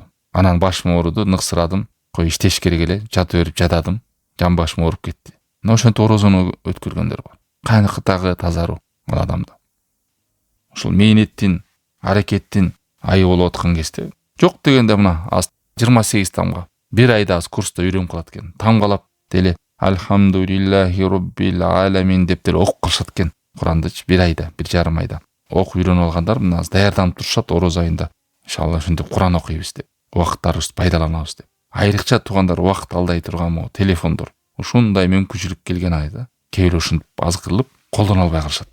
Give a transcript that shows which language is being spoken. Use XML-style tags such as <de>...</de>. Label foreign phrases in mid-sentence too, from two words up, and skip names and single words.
<ky>Анан башым ооруду, ныксырадым, кой иштеш керек эле, жатып берип жададым, жан башым ооруп кетти. Мына ошентип орозону өткөргөндөр бар. Кайныкытагы тазаруу ал адамда. Ушул мээнеттин, аракеттин айы болуп аткан кезде жок дегенде мына 28 тамга бир айда курста үйрөнүп калат экен. Тамгалап деле</ky> <ar>الحمد لله رب العالمين</ar> <ky>деп деле окуп калышат экен. Курандычы бир айда, бир жарым айда окуп үйрөнүп алгандар мына даярданып турушат ороз айында. Иншалла ошентип Куран окуйбуз деп, убакыттарыбызды пайдаланабыз деп. Айрыкча туугандар убакыт алдай турган могу телефондор. Ушундай мүмкүнчүлүк келген айда кээ бир ушинтип азгырылып колдоно албай калышат.</ky>